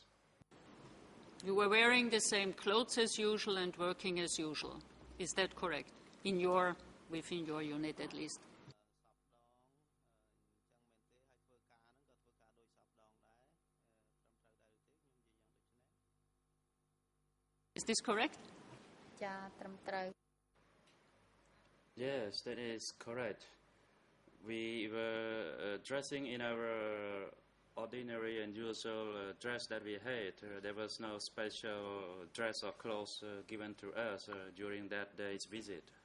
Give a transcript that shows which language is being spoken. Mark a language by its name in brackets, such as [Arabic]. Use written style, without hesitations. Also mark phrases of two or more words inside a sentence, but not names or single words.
[English] You were wearing the same clothes as usual and working as usual. Is that correct? Within your unit at least. Is this correct? [Khmer] ចាត្រឹមត្រូវ [English] Yes, that is correct. We were dressing in our ordinary and usual dress that we had. There was no special dress or clothes given to us during that day's visit.